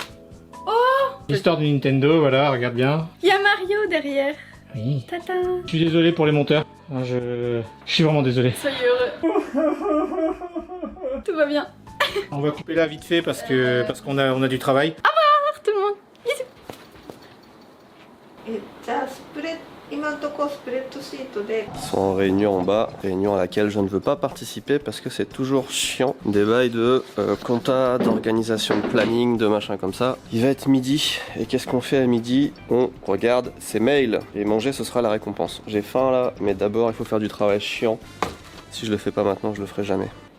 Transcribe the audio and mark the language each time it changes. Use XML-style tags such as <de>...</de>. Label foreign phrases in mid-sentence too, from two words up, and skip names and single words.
<fr>L'histoire du Nintendo, voilà, regarde bien. Il y a Mario derrière. Oui. Tata. Je suis désolé pour les monteurs. Je suis vraiment désolé. Soyez heureux. Tout va bien. On va couper là vite fait parce qu'on a du travail. Au revoir tout le monde. Bisous.</fr> <ja>じゃあスプレッ今のところスプレッドシートで</ja> <fr>Ils sont en réunion en bas, réunion à laquelle je ne veux pas participer parce que c'est toujours chiant. Des bails de compta, d'organisation, de planning, de machin comme ça. Il va être midi, et qu'est-ce qu'on fait à midi? On regarde ses mails, et manger ce sera la récompense. J'ai faim là, mais d'abord il faut faire du travail chiant. Si je le fais pas maintenant, je le ferai jamais.</fr>